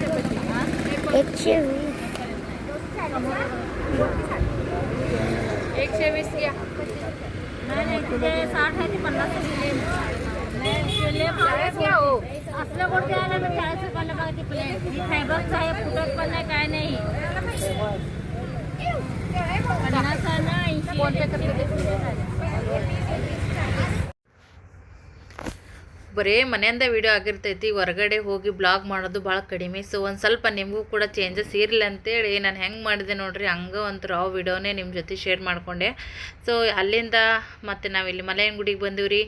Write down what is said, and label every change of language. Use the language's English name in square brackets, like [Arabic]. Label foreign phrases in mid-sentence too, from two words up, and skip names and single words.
[Marathi] 120 घ्या नाही तिथे 60 आहे ते 50 घ्या हो असलं कोणते आहे ना 40 रुपयाला बघा ती प्लेट ही फायबरचं आहे फुटत पण नाही काय नाही 50 आहे ना 80 फोन पे करते [Kannada] ಬರೀ ಮನೆಯಿಂದ ವಿಡಿಯೋ ಆಗಿರ್ತೈತಿ ಹೊರಗಡೆ ಹೋಗಿ ಬ್ಲಾಗ್ ಮಾಡೋದು ಭಾಳ ಕಡಿಮೆ. ಸೊ ಒಂದು ಸ್ವಲ್ಪ ನಿಮಗೂ ಕೂಡ ಚೇಂಜಸ್ ಇರಲಿ ಅಂತೇಳಿ ನಾನು ಹೆಂಗೆ ಮಾಡಿದೆ ನೋಡಿರಿ, ಹಂಗೆ ಒಂದು ರಾವ್ ವಿಡಿಯೋನೇ ನಿಮ್ಮ ಜೊತೆ ಶೇರ್ ಮಾಡಿಕೊಂಡೆ. ಸೊ ಅಲ್ಲಿಂದ ಮತ್ತು ನಾವಿಲ್ಲಿ ಮಲೆಯನ ಗುಡಿಗೆ ಬಂದೀವಿ.